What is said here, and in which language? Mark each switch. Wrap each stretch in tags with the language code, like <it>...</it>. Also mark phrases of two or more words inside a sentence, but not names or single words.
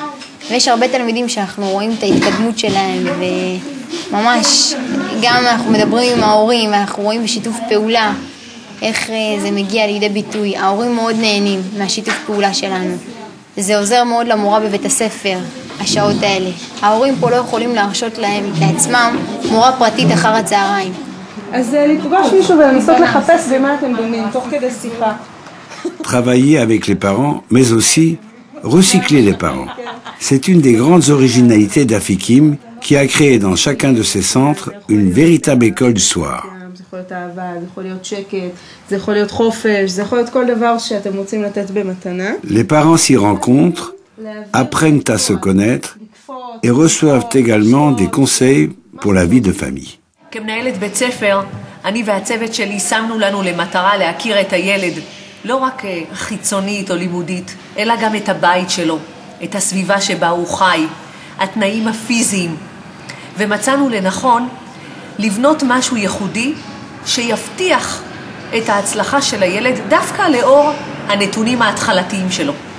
<he>ויש הרבה תלמידים שאנחנו רואים את ההתקדמות שלהם, וממש, גם אנחנו מדברים עם ההורים, ואנחנו רואים בשיתוף פעולה, איך זה מגיע לידי ביטוי. ההורים מאוד נהנים מהשיתוף פעולה שלנו. זה עוזר מאוד למורה בבית הספר, השעות האלה. ההורים פה לא יכולים להרשות להם לעצמם מורה פרטית אחר הצהריים. אז לפגוש מישהו ולנסות לחפש במה אתם דומים, תוך כדי שיחה.</he> <fr>Travailler avec les parents, mais aussi recycler les parents. C'est une des grandes originalités d'Afikim qui a créé dans chacun de ses centres une véritable école du soir.</fr> <he>זה יכול להיות אהבה, זה יכול להיות שקט, זה יכול להיות חופש, זה יכול להיות כל דבר שאתם רוצים לתת במתנה.</he> <fr>Les parents s'y rencontrent, apprennent à se connaître et reçoivent également des conseils pour la vie de famille.</fr> <he>כמנהלת בית ספר, אני והצוות שלי שמנו לנו למטרה להכיר את הילד, לא רק חיצונית או לימודית, אלא גם את הבית שלו, את הסביבה שבה הוא חי, התנאים הפיזיים, ומצאנו לנכון לבנות משהו ייחודי שיבטיח את ההצלחה של הילד דווקא לאור הנתונים ההתחלתיים שלו.</he>